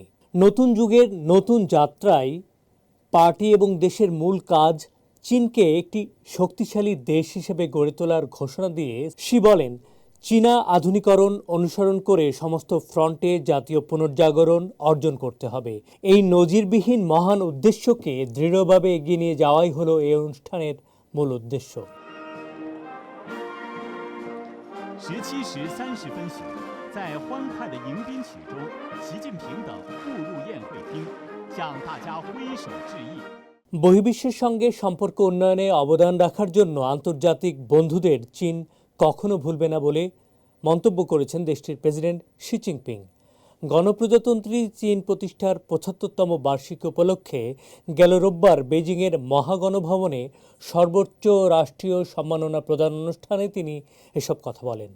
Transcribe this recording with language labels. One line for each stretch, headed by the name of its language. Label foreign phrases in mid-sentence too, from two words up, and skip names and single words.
Bangla: নতুন যুগের নতুন যাত্রায় পার্টি এবং দেশের মূল কাজ চীনকে একটি শক্তিশালী দেশ হিসেবে গড়ে তোলার ঘোষণা দিয়ে শি বলেন, চীনা আধুনিকরণ অনুসরণ করে সমস্ত ফ্রন্টে জাতীয় পুনর্জাগরণ অর্জন করতে হবে। এই নজিরবিহীন মহান উদ্দেশ্যকে দৃঢ়ভাবে এগিয়ে নিয়ে যাওয়াই হলো এই অনুষ্ঠানের মূল উদ্দেশ্য।
Chinese: 17 时30分许，在欢快的迎宾曲中，习近平等步入宴会厅，向大家挥手致意。
Bangla: বহির্বিশ্বের সঙ্গে সম্পর্ক উন্নয়নে অবদান রাখার জন্য আন্তর্জাতিক বন্ধুদের চীন কখনো ভুলবে না বলে মন্তব্য করেছেন দেশটির প্রেসিডেন্ট শি জিনপিং। গণপ্রজাতন্ত্রী চীন প্রতিষ্ঠার ৭৫তম বার্ষিকী উপলক্ষে গেল রোববার বেজিংয়ের মহাগণভবনে সর্বোচ্চ রাষ্ট্রীয় সম্মাননা প্রদান অনুষ্ঠানে তিনি এসব কথা বলেন।